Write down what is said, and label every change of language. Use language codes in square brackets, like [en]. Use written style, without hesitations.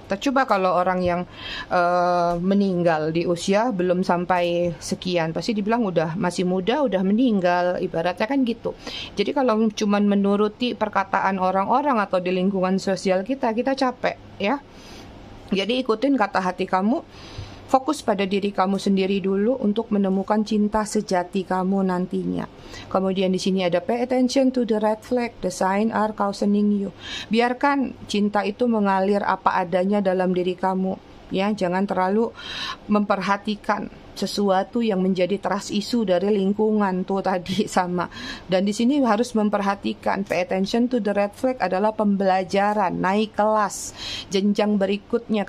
[id] Coba kalau orang yang meninggal di usia belum sampai sekian, pasti dibilang udah masih muda, udah meninggal, ibaratnya kan gitu. Jadi kalau cuman menuruti perkataan orang-orang atau di lingkungan sosial kita capek ya. Jadi ikutin kata hati kamu, fokus pada diri kamu sendiri dulu untuk menemukan cinta sejati kamu nantinya. Kemudian di sini ada [en] pay attention to the red flag, the sign are cautioning you. [id] Biarkan cinta itu mengalir apa adanya dalam diri kamu. Ya, jangan terlalu memperhatikan sesuatu yang menjadi trust issue dari lingkungan tuh tadi sama. Dan di sini harus memperhatikan, [en] pay attention to the red flag [id] adalah pembelajaran, naik kelas, jenjang berikutnya.